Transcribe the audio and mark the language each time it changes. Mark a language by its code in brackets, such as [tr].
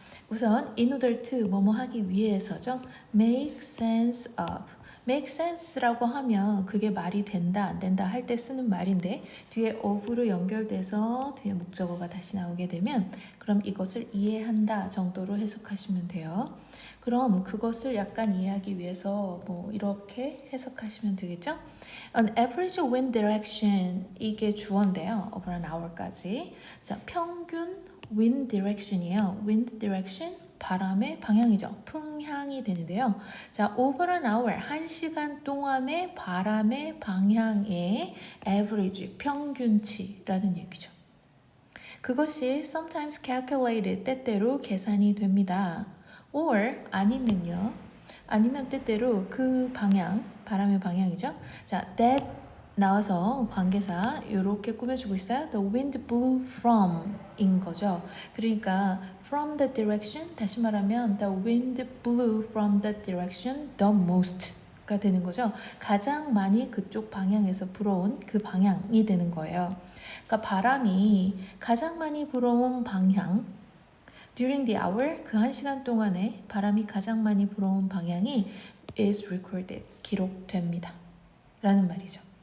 [ko] 우선 [en] in order to [ko] 뭐뭐 하기 위해서죠. [en] make sense of make sense [ko] 라고 하면 그게 말이 된다 안 된다 할 때 쓰는 말인데 뒤에 of로 연결돼서 뒤에 목적어가 다시 나오게 되면 그럼 이것을 이해한다 정도로 해석하시면 돼요. 그럼 그것을 약간 이해하기 위해서 뭐 이렇게 해석하시면 되겠죠? [en] An average wind direction [ko] 이게 주어인데요. [en] over an hour까지. [ko] 자, 평균 [en] wind direction [ko] 이에요. wind direction 바람의 방향이죠. 풍향이 되는데요. 자, [en] over an hour, [ko] 1시간 동안의 바람의 방향의 average, 평균치라는 얘기죠. 그것이 [en] sometimes calculated, [ko] 때때로 계산이 됩니다. [en] or [ko] 아니면요. 아니면 때때로 그 방향, 바람의 방향이죠. 자, [en] that [ko] 나와서 관계사 이렇게 꾸며주고 있어요. [en] The wind blew from [ko] 인 거죠. 그러니까 [en] from the direction, [ko] 다시 말하면 [en] the wind blew from the direction the most [ko] 가 되는 거죠. 가장 많이 그쪽 방향에서 불어온 그 방향이 되는 거예요. 그러니까 바람이 가장 많이 불어온 방향 [en] during the hour, [ko] 그 1시간 동안에 바람이 가장 많이 불어온 방향이 [en] is recorded, [ko] 기록됩니다. 라는 말이죠.